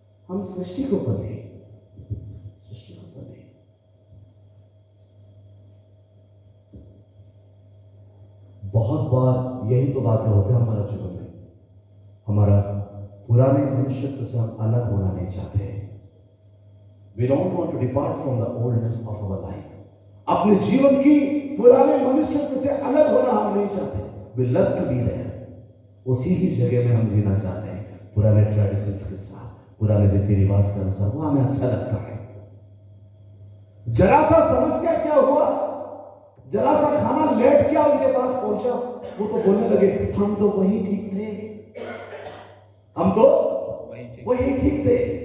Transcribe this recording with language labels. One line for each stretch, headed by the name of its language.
Hindi: हम सृष्टि को पढ़े, सृष्टि को पढ़े। बहुत बार यही तो बातें होती है हमारा जीवन में, हमारा पुराने मनुष्यत्व से हम अलग होना नहीं चाहते।
English: We don't want to depart from the oldness of our life.
Hindi: अपने जीवन की पुराने मनुष्यत्व से अलग होना हम नहीं चाहते।
English: We love to be there.
Hindi: उसी ही जगह में हम जीना चाहते हैं, पुराने ट्रेडिशंस के साथ, पुराने रीति रिवाज के अनुसार, वो हमें अच्छा लगता है। जरा सा समस्या क्या हुआ, जरा सा खाना लेट क्या उनके पास पहुंचा, वो तो बोलने लगे हम तो वही ठीक थे, हम तो वही ठीक थे।